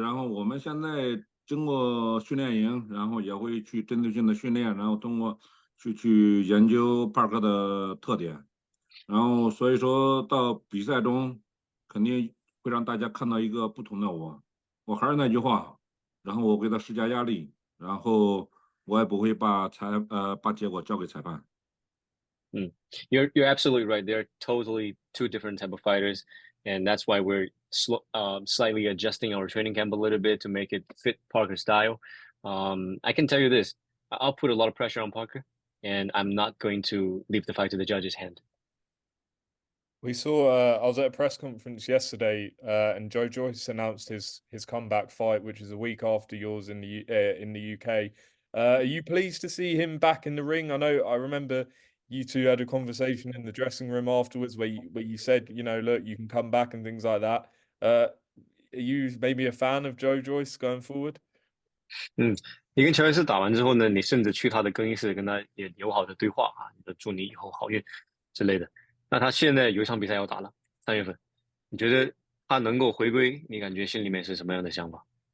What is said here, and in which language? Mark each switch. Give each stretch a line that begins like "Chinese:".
Chinese: 然后我们现在经过训练营，然后也会去针对性的训练，然后通过去研究帕克的特点，然后所以说到比赛中肯定会让大家看到一个不同的我。我还是那句话，然后我给他施加压力，然后我也不会把结果交给裁判。
English: You're absolutely right. They're totally two different type of fighters, and that's why we're slightly adjusting our training camp a little bit to make it fit Parker's style. I can tell you this: I'll put a lot of pressure on Parker, and I'm not going to leave the fight to the judge's hand. We saw. I was at a press conference yesterday, and Joe Joyce announced his comeback fight, which is a week after yours in the UK. Are you pleased to see him back in the ring? I remember you two had a conversation in the dressing room afterwards where you said, look, you can come back and things like that. Are you maybe a fan of Joe Joyce going forward?
Chinese: 你跟乔伊斯打完之后呢，你甚至去他的更衣室跟他也友好的对话啊，祝你以后好运之类的。那他现在有一场比赛要打了，3月份，你觉得他能够回归？你感觉心里面是什么样的想法？